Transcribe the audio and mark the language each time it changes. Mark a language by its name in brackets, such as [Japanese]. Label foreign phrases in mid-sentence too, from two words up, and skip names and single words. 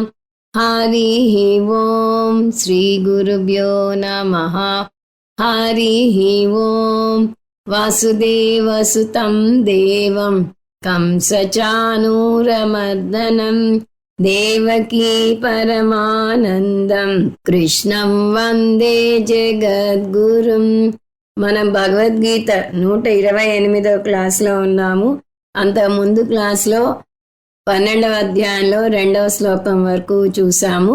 [Sanskrit] हरिः ॐ श्रीगुरुभ्यो नमः। हरिः ॐ वासुदेवसुतं देवं कंसचाणूरमर्दनं देवकी పరమానందం కృష్ణం వందే జగద్గురుం. [Telugu] మనం భగవద్గీత 128వ క్లాస్లో ఉన్నాము. అంతకుముందు క్లాస్లో 12వ అధ్యాయంలో 2వ శ్లోకం వరకు చూసాము.